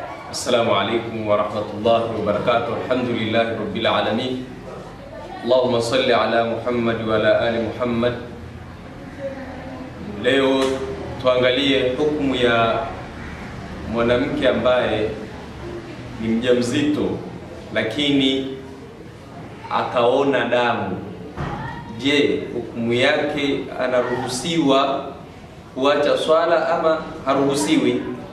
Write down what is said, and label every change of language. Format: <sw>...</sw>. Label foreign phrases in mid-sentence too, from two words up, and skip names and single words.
<ar>السلام عليكم ورحمة الله وبركاته. الحمد لله رب العالمين. اللهم صل على محمد وعلى آل محمد.</ar> <sw>Leo tuangalie hukumu ya mwanamke ambaye ni mjamzito lakini akaona damu. Je, hukumu yake anaruhusiwa kuacha swala ama haruhusiwi?</sw>